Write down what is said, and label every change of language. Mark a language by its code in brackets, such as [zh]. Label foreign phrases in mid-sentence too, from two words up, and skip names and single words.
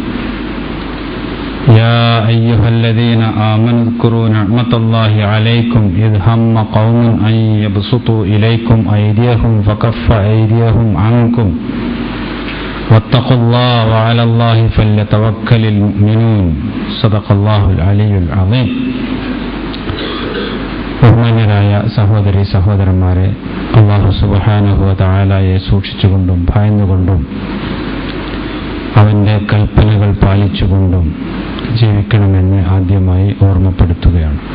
[ar] يا أيها الذين آمنوا اذكروا نعمة الله عليكم إذ هم قوم أن يبسطوا إليكم أيديهم فكف أيديهم عنكم واتقوا الله وعلى الله فليتوكل المؤمنون صدق الله العلي العظيم. [ml] ബഹുമാന്യരായ സഹോദരി സഹോദരന്മാരെ, അല്ലാഹു [ar] سبحانه و تعالى [ml] സൂക്ഷിച്ചുകൊണ്ടും ഭയന്നുകൊണ്ടും അവൻ്റെ കൽപ്പനകൾ പാലിച്ചുകൊണ്ടും ജീവിക്കണമെന്ന് ആദ്യമായി ഓർമ്മപ്പെടുത്തുകയാണ്.